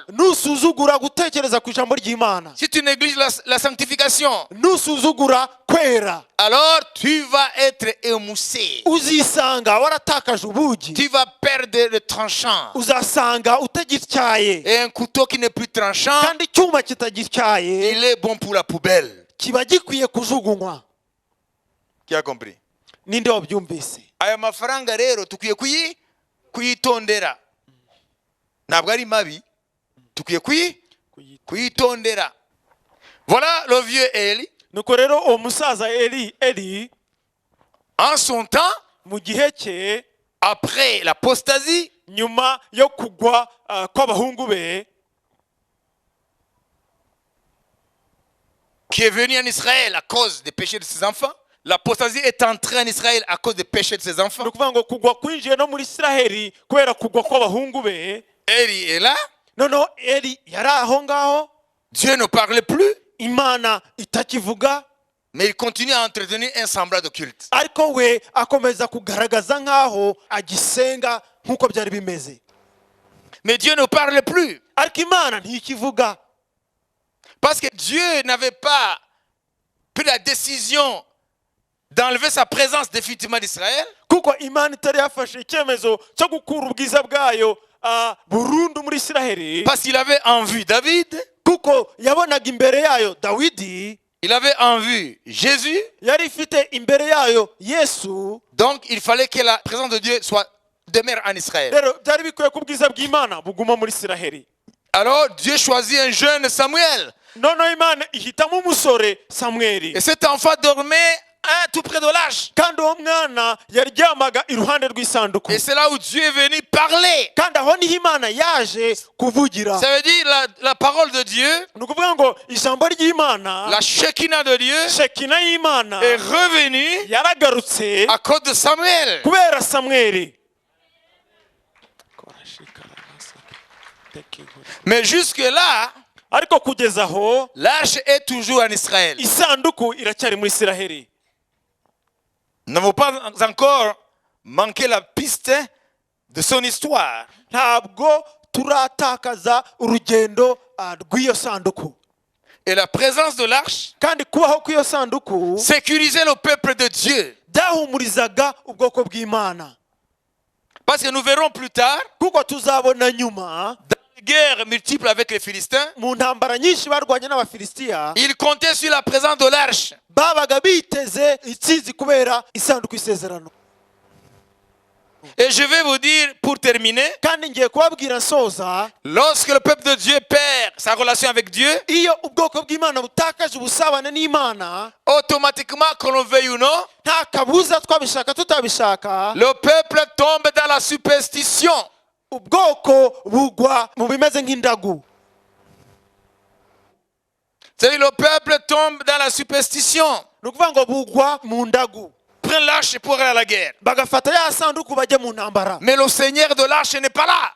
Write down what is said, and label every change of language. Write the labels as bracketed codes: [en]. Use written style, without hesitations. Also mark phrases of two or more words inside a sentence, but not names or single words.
[rw] nusuzugura gutekereza ku ijambo ry'Imana, [fr] si tu négliges la sanctification, [rw] nusuzugura kwera, [fr] alors tu vas être émoussé. [rw] uzisanga waratakaje ubugi, [fr] Tu vas perdre le tranchant. [rw] uzasanga utagityaye. [fr] Et un couteau qui n'est plus tranchant, [rw] kandi icyuma kitagityaye [fr] il est bon pour la poubelle. [rw] kiba gikwiye kujugunywa. [fr] Qui a compris? [rw] ninde wabyumvise? Aya mafaranga rero tukwiye kuyitondera. Ntabwo ari mabi, tukwiye kuyitondera. [fr] Voilà le vieux Eli. [rw] nuko rero uwo musaza Eli [fr] En son temps, [rw] mu gihe cye, [fr] après l'apostasie, [rw] nyuma yo kugwa kw'abahungu be, [fr] qui est venu en Israël à cause des péchés de ses enfants. L'apostasie est entrée en Israël à cause des péchés de ses enfants. [rw] ni ukuvuga ngo kugwa kwinjiye no muri Isiraheli kubera kugwa kw'abahungu be. [fr] Eli est là. [rw] noneho Eli yari aho ngaho, [fr] Dieu ne parle plus, [rw] Imana itakivuga, [fr] mais il continue à entretenir un semblant de culte. [rw] ariko we akomeza kugaragaza nk'aho agisenga nk'uko byari bimeze. [fr] Mais Dieu ne parle plus. [rw] ariko Imana ntikivuga. [fr] Parce que Dieu n'avait pas pris la décision d'enlever sa présence définitivement d'Israël. [rw] kuko Imana itari yafashe icyemezo cyo gukura ubwiza bwayo burundu muri Isiraheli. [fr] Parce qu'il avait en vue David, [rw] kuko yabonaga imbere yayo Dawidi, [fr] il avait en vue Jésus. [rw] yari ifite imbere yayo Yesu. [fr] Donc il fallait que la présence de Dieu demeure en Israël. [rw] rero byari bikwiye ko ubwiza bw'Imana buguma muri Isiraheli. [fr] Alors Dieu choisit un jeune Samuel. [rw] noneho Imana ihitamo umusore Samweli. [fr] Et cet enfant dormait tout près de l'arche. [rw] kandi uwo mwana yaryamaga iruhande rw'isanduku [fr] Et c'est là où Dieu est venu parler. [rw] kandi aho niho imana yaje kuvugira. [fr] Ça veut dire la parole de Dieu, [rw] ni ukuvuga ngo ijambo ry'imana, [fr] la Shekinah de Dieu [rw] shekina y'imana [fr] est revenue [rw] yaragarutse [fr] à cause de Samuel. [rw] kubera samweli. [fr] Mais jusque-là, [rw] ariko kugeza aho [fr] l'arche est toujours en Israël. [rw] isanduku iracyari muri isiraheli. [fr] Nous n'avons pas encore manqué la piste de son histoire. [rw] ntabwo turatakaza urugendo rw'iyo sanduku. [fr] Et la présence de l'arche [rw] kandi kubaho kw'iyo sanduku [fr] sécurisait le peuple de Dieu. [rw] byahumurizaga ubwoko bw'imana. [fr] Parce que nous verrons plus tard, [rw] kuko tuzabona nyuma [fr] dans les guerres multiples avec les Philistins, [rw] mu ntambara nyinshi barwanye n'abafilisitiya [fr] ils comptaient sur la présence de l'arche. [rw] babaga biteze intsinzi kubera isanduku y'isezerano. [fr] Et je vais vous dire, pour terminer, [rw] kandi ngiye kubabwira nsoza, [fr] lorsque le peuple de Dieu perd sa relation avec Dieu, [rw] iyo ubwoko bw'imana butakaje ubusabane n'imana, [fr] automatiquement, qu'on le veuille ou non, [rw] nta kabuza twabishaka tutabishaka, [fr] le peuple tombe dans la superstition. [rw] ubwoko bugwa mu bimeze nk'indagu. [fr] C'est-à-dire le peuple tombe dans la superstition. [rw] ni ukuvuga ngo bugwa mu ndagu, [fr] Prends l'arche pour aller à la guerre. [rw] bagafata ya sanduku bajya mu ntambara, [fr] Mais le Seigneur de l'arche n'est pas là.